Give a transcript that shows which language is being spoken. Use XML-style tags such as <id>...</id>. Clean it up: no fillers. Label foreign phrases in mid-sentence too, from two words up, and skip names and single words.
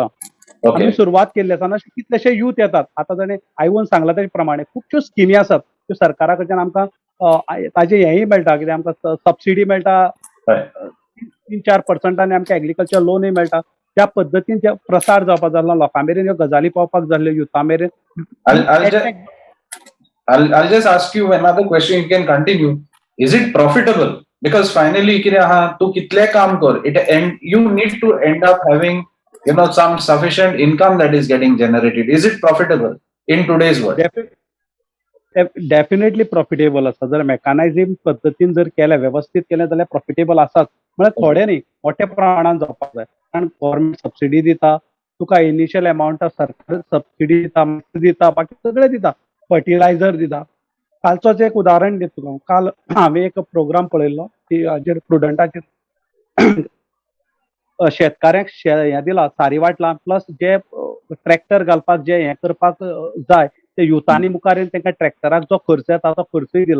<kok>आमी सुरवात केल्ली आसा कितलेशे यूथ येतात. आतां ताणें आयवून सांगला तेजे प्रमाणे खुबश्यो स्किमी आसात त्यो सरकारा कडच्यान आमकां ताजे हेंय मेळटा, कितें आमकां सबसिडी मेळटा, 3-4% आमकां एग्रीकल्चर लोनूय मेळटा. त्या पद्दतीन जे प्रसार जावपाक जाल्लो, लोकां मेरेन ह्यो गजाली पावपाक जाल्ल्यो, युथा मेरेन.</kok> <en>I'll just ask you another question, you can continue. Is it profitable? Because finally</en> <kok>कितें आहा, तूं कितलें काम कर,</kok> <en>you need to end up having some sufficient income that is getting generated. Is it profitable in today's world?</en> <kok>डेफिनेटली प्रॉफिटेबल आसा. जर मेकॅनायझिंग पद्दतीन जर केलें, व्यवस्थीत केलें जाल्यार प्रॉफिटेबल आसाच. म्हळ्यार थोडे न्ही, मोठ्या प्रमाणात जावपाक जाय. कारण</kok> <en>गव्हर्नमेंट सबसिडी</en> <kok>दिता, तुका</kok> <en>इनिशियल अमाउंट</en> <kok>सरकार सबसिडी दिता, बाकी सगळें दिता, फर्टिलायझर दिता. कालचोच एक उदाहरण दिता तुका. काल हांवें एक प्रोग्राम पळयल्लो की हाजेर प्रुडंटाचेर शेतकाऱ्यांक हें दिलां, सारी वाटलां, प्लस जे ट्रॅक्टर घालपाक जे हें करपाक जाय ते युथांनी मुखार येवन तांकां ट्रॅक्टराक जो खर्च येता तो खर्चूय दिला.</kok>